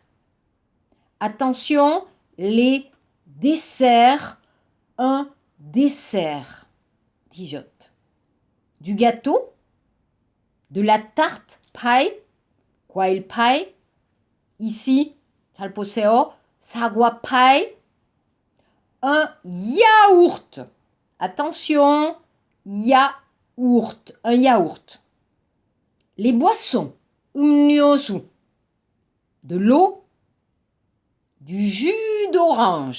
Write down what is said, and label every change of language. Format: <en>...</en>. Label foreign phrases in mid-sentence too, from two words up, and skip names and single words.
<fr>Attention, les desserts. Un dessert. 디저트. Du gâteau. De la tarte. pie.</fr> <ko>과일 pie. Ici, 잘 보세요. 사과 pie.</ko> <fr>Un yaourt. Attention, yaourt. Un yaourt. Les boissons. 음료수. De l'eau. Du jus d'orange.</fr>